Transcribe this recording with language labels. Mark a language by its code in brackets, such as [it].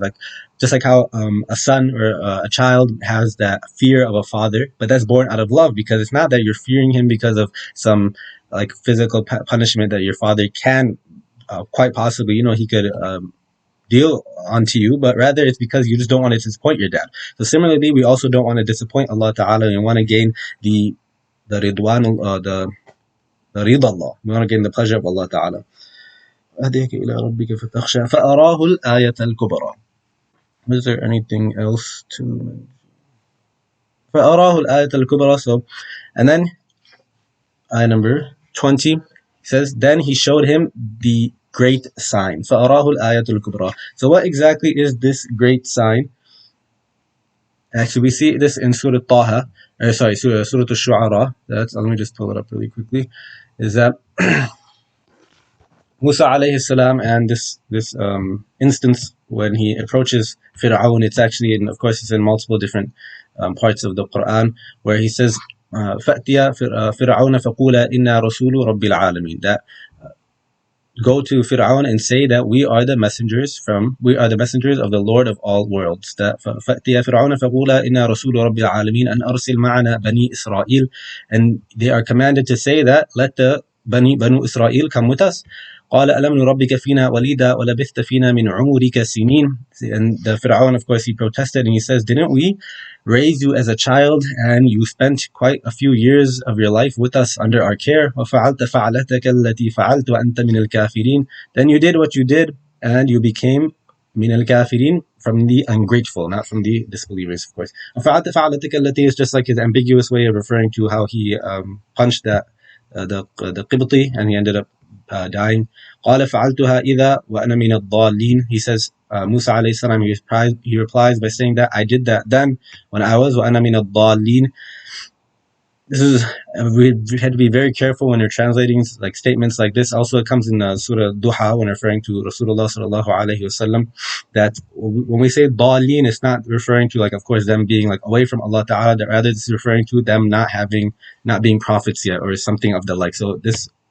[en] Like, just like how a son or a child has that fear of a father, but that's born out of love, because it's not that you're fearing him because of some like physical punishment that your father can quite possibly, he could deal onto you, but rather it's because you just don't want to disappoint your dad. So similarly, we also don't want to disappoint Allah Ta'ala, and want to gain the ridwan, the rida Allah. We want to gain the pleasure of Allah Ta'ala. [ar] أهديك إلى ربك فتخشى فأراه الآية الكبرى. [en] Is there anything else to [ar] فأراه الآية الكبرى? [en] So, and then ayah number 20 says, then he showed him the great sign. [ar] فأراه الآية الكبرى. [en] So what exactly is this great sign? Actually, we see this in Surah Taha, Surah Al-Shu'ara. Let me just pull it up really quickly. Is that Musa alayhi salam, and this instance when he approaches Fir'aun, it's actually, of course, it's in multiple different parts of the Quran, where he says, [ar] فَأْتِيَا فِرْعَوْنَ فَقُولَا إِنَّا رَسُولُ رَبِّ الْعَالَمِينَ. [en] That go to Fir'aun and say that we are the messengers of the Lord of all worlds. [ar] That فَأْتِيَا فِرْعَوْنَ فَقُولَا إِنَّا رَسُولُ رَبِّ الْعَالَمِينَ أَنْ أَرْسِلْ مَعَنَا بَنِي إِسْرَائِيل. [en] And they are commanded to say that, let the Banu Israel come with us. [ar] قال ألم نربك فينا وليدا ولبثت فينا من عمرك سنين. [en] And the Fir'aun, of course, he protested and he says, didn't we raise you as a child and you spent quite a few years of your life with us under our care? [ar] وفعلت فعلتك التي فعلت وأنت من الكافرين. [en] Then you did what you did and you became [ar] من الكافرين, [en] from the ungrateful, not from the disbelievers, of course. [ar] وفعلت فعلتك التي [en] is just like his ambiguous way of referring to how he punched the Qibti, and he ended up dying. [ar] قال فعلتها إذا وأنا من الضالين. [en] He says, Musa alayhi salam, he replies by saying that I did that then when I was [ar] وأنا من الضالين. [en] We had to be very careful when you're translating like statements like this. Also, it comes in Surah Duha when referring to Rasulullah sallallahu alaihi wasallam, that when we say dalleen, it's not referring to, like, of course, them being like away from Allah Ta'ala. Rather, it's referring to them not being prophets yet or something of the like. So this